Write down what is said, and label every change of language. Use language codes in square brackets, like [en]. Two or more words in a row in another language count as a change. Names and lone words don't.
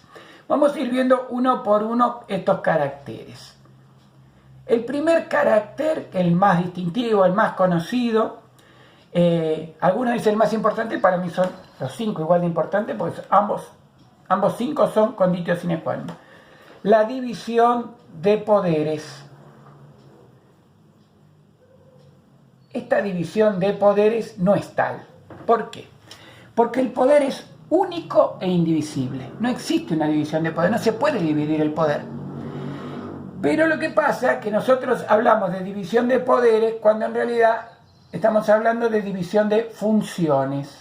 [es] Vamos a ir viendo uno por uno estos caracteres. El primer carácter, el más distintivo, el más conocido, algunos dicen el más importante, para mí son los 5 igual de importantes, porque ambos 5 son [la] conditio sine qua non. [es] La división de poderes. Esta división de poderes no es tal. ¿Por qué? Porque el poder es único e indivisible. No existe una división de poder, no se puede dividir el poder. Pero lo que pasa es que nosotros hablamos de división de poderes cuando en realidad estamos hablando de división de funciones.